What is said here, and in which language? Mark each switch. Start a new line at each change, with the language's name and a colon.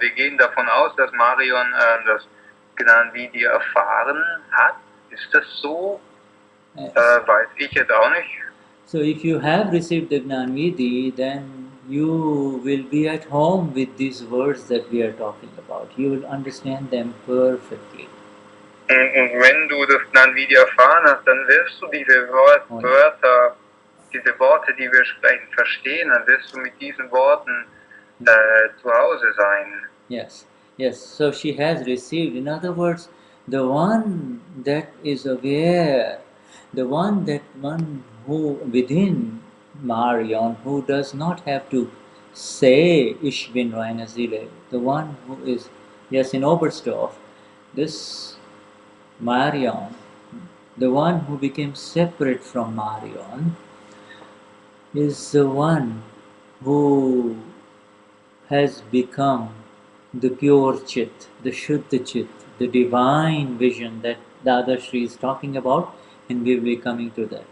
German: Wir gehen davon aus, dass Marion das Gnani Vidhi erfahren hat. Ist das so? Weiß ich jetzt auch nicht.
English: So if you have received the Gnani Vidhi, then you will be at home with these words that we are talking about. You will understand them perfectly.
German: Und wenn du das Gnani Vidhi erfahren hast, dann wirst du diese Wörter, diese Worte, die wir sprechen, verstehen. Dann wirst du mit diesen Worten zu Hause sein.
English: Yes, yes. So she has received. In other words, the one that is aware, the one that one who within Marion, who does not have to say
German: Ich bin reine Seele,
English: the one who is, yes, in Oberstdorf, this Marion, the one who became separate from Marion, is the one who has become the pure chit, the Shuddha chit, the divine vision that Dadashri is talking about, and we will be coming to that.